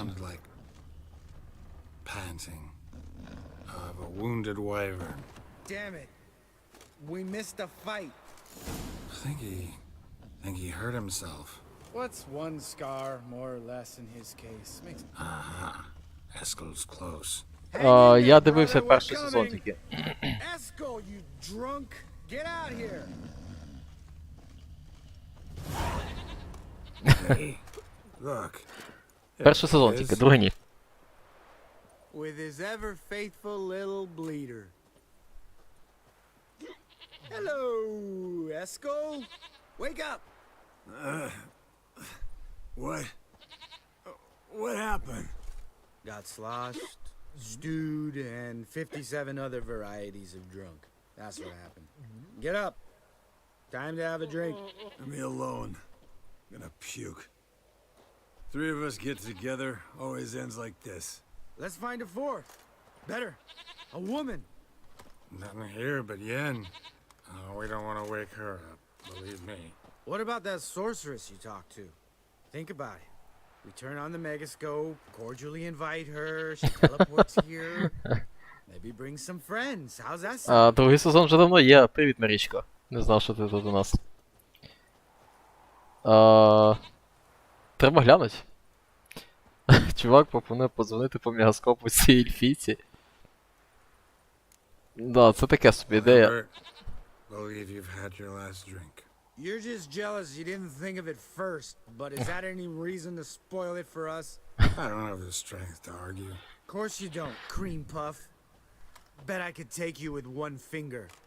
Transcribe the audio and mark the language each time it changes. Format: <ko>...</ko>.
<en>Sounded like panting of a wounded wyvern. Damn it. We missed a fight. Think he hurt himself. What's one scar more or less in his case? Makes... Aha. Eskel's close.</en> <uk>Я дивився перший сезон тільки.</uk> <en>Eskel, you drunk! Get out here! Hey, look.</en> <uk>Перший сезон тільки, другий ні.</uk> <en>With his ever faithful little bleeder. Hello, Eskel. Wake up. What happened? Got sloshed, stewed, and 57 other varieties of drunk. That's what happened. Get up. Time to have a drink. Leave me alone. I'm gonna puke. Three of us get together, always ends like this. Let's find a fourth. Better. A woman. Nothing here but Yen. Oh, we don't want to wake her up, believe me. What about that sorceress you talked to? Think about it. We turn on the megascope, cordially invite her, she teleports here. Maybe bring some friends. How's that sound?</en> <uk>Другий сезон вже давно є. Привіт, Марічко. Не знав, що ти тут у нас. Треба глянути. Чувак пропонує подзвонити по мегаскопу цій ельфійці. Да, це таке собі ідея.</uk> <en>Believe you've had your last drink. You're just jealous you didn't think of it first, but is that any reason to spoil it for us? I don't have the strength to argue. Of course you don't, cream puff. Bet I could take you with one finger.</en>